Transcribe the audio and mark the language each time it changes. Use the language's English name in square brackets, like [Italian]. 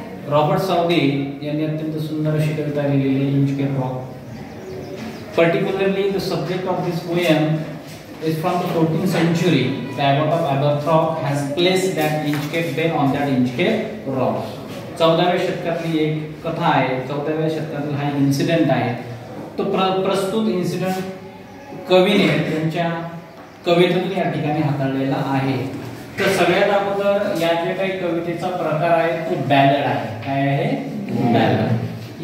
[Marathi] Robert Saudi यांनी अत्यंत सुंदर अशी कविता लिहिलेली Inchcape rock. [English] Particularly the subject of this poem is from the 14th century. The abbot of Aberthorpe has placed that Inchcape Bay on that Inchcape Rock. [Marathi] 14व्या शतकातली एक कथा आहे. 14व्या शतकातील हा इन्सिडेंट आहे. तो प्रस्तुत इन्सिडेंट कवीने त्यांच्या कवितेतून या ठिकाणी हाताळलेला आहे. तर सगळ्यात अगोदर या जे काही कवितेचा प्रकार आहे तो बॅलड आहे. काय आहे? बॅलड.